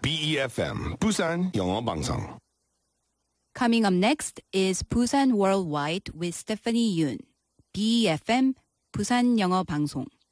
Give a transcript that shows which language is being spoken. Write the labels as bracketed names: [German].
[Korean] BEFM 부산 영어 방송. [English] Coming up next is Busan Worldwide with Stephanie Yoon. [Korean] BEFM 부산 영어 방송.